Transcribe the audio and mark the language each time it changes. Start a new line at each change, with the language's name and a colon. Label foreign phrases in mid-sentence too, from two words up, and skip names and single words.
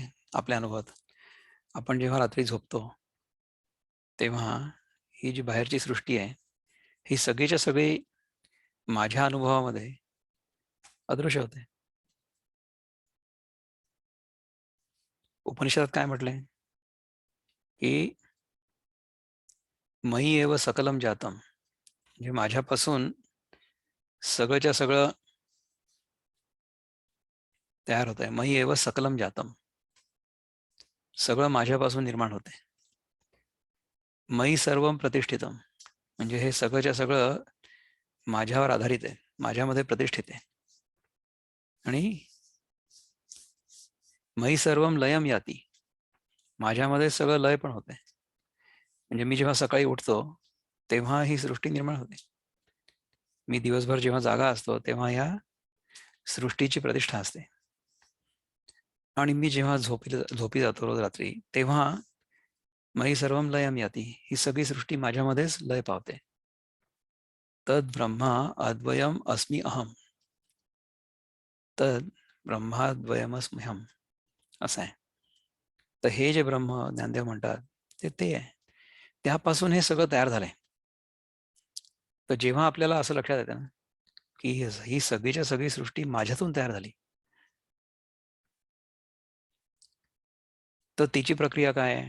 Marathi: आपल्या अनुभवात आपण जेव्हा रात्री झोपतो तेव्हा ही जी बाहेरची सृष्टी आहे, ही सगळीच्या सगळी माझ्या अनुभवामध्ये अदृश्य होते. उपनिषदात काय म्हटलंय की
Sanskrit: मयी एव सकलम जातम,
Marathi: म्हणजे माझ्यापासून सगळंच्या सगळं तयार होत आहे.
Sanskrit: मयी एव सकलम जातम,
Marathi: सगळं माझ्यापासून निर्माण होते.
Sanskrit: मयी सर्वम प्रतिष्ठितम,
Marathi: म्हणजे हे सगळंच्या सगळं माझ्यावर आधारित आहे, माझ्यामध्ये प्रतिष्ठित आहे.
Sanskrit: आणि मयी सर्वम लयम याती,
Marathi: माझ्यामध्ये सगळं लय पण होते. म्हणजे मी जेव्हा सकाळी उठतो तेव्हा ही सृष्टी निर्माण होते. मी दिवसभर जेव्हा जागा असतो तेव्हा या सृष्टीची प्रतिष्ठा असते. आणि मी जेव्हा झोपी जातो रोज रात्री तेव्हा
Sanskrit: मयी सर्वम लयम याती,
Marathi: ही सगळी सृष्टी माझ्यामध्येच लय पावते.
Sanskrit: तद ब्रह्मा अद्वयम अस्मि अहम, तद ब्रह्माद्वयमस्म्यहम
Marathi: असं आहे. तर हे जे ब्रह्म ज्ञानदेव म्हणतात ते आहे. त्यापासून हे सगळं तयार झालंय. तर जेव्हा आपल्याला असं लक्षात येतं ना की ही सगळीच्या सगळी सृष्टी माझ्यातून तयार झाली, तर तिची प्रक्रिया काय आहे?